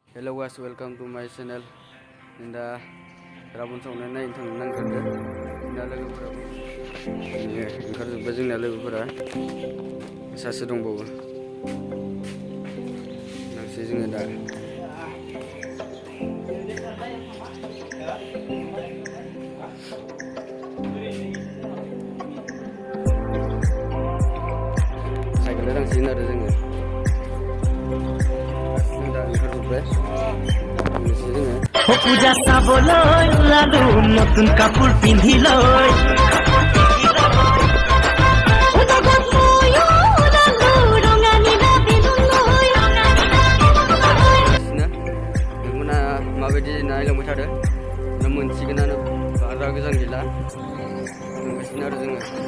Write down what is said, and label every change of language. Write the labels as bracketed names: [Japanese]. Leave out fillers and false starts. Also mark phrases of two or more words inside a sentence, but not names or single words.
[English] Hello guys, welcome to my channel. [Bodo] दा गाबोन संनाय नायनो थांनो नागिरदों। दा लोगोफोराबो ओंखारजोब्बाय जोंना लोगोफोरा सासे दंबावो। नांसै जोङो दा। साइकेलजों थांसिगोन आरो जोङो। दा ओंखारजोब्बाय। [Assamese] পূজা চাবলৈ ওলালো নতুন কাপোৰ পিন্ধি লৈ [Bodo] माबायदि नायलांबाय थादो ना मोनसिगोनानो बारा गोजान गैला थांगासिनो आरो जोङो।